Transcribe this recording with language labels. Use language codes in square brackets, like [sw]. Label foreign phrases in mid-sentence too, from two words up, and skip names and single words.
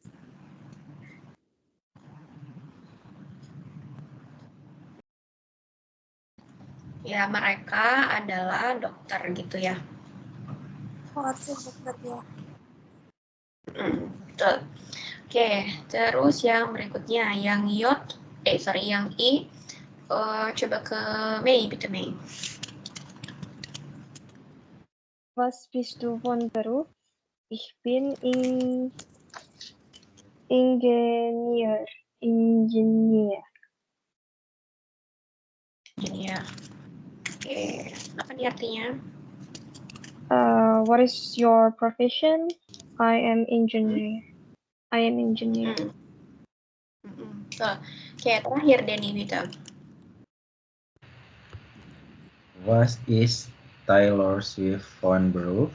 [id] Ya, mereka adalah dokter gitu ya. Oh, Arte dokter ya. Betul. Oke, terus yang berikutnya yang yang I. Coba ke Mei, bitte Mei. [de] Was bist du von Beruf? Ich bin Ingenieur. [id] Ini ya. Oke, apa nih artinya? [en] What is your profession? I am engineer. [id] Oke, terakhir Denny Wita. [de] Was is Taylor Swift von Beruf?